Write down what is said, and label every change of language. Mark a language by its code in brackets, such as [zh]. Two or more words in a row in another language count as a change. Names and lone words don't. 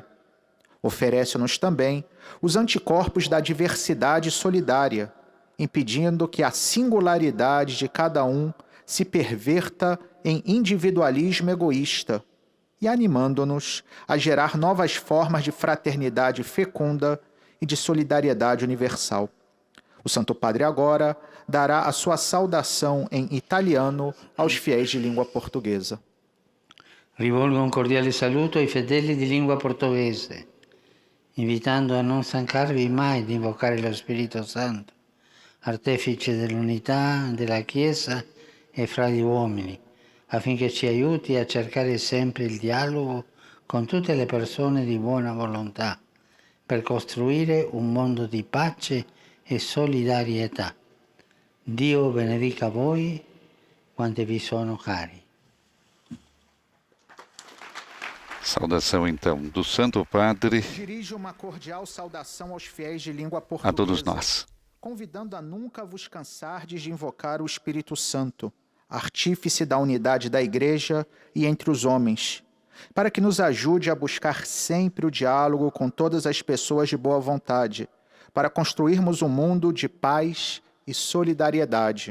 [pt] Oferece-nos também os anticorpos da diversidade solidária, impedindo que a singularidade de cada um se perverta em individualismo egoísta e animando-nos a gerar novas formas de fraternidade fecunda e de solidariedade universal. O Santo Padre agora dará a sua saudação em italiano aos fiéis de língua portuguesa. [it] Rivolgo un cordiale saluto ai fedeli di lingua portoghese, invitando a non stancarvi mai di invocare lo Spirito Santo, artefice dell'unità della Chiesa e fra gli uomini, affinché ci aiuti a cercare sempre il dialogo con tutte le persone di buona volontà, per costruire un mondo di pace e solidarietà. Dio benedica voi quanti vi sono cari. [pt] Saudação, então, do Santo Padre Dirijo uma cordial saudação aos fiéis de língua portuguesa, a todos nós. Convidando a nunca vos cansardes de invocar o Espírito Santo, artífice da unidade da Igreja e entre os homens, para que nos ajude a buscar sempre o diálogo com todas as pessoas de boa vontade, para construirmos um mundo de paz e solidariedade.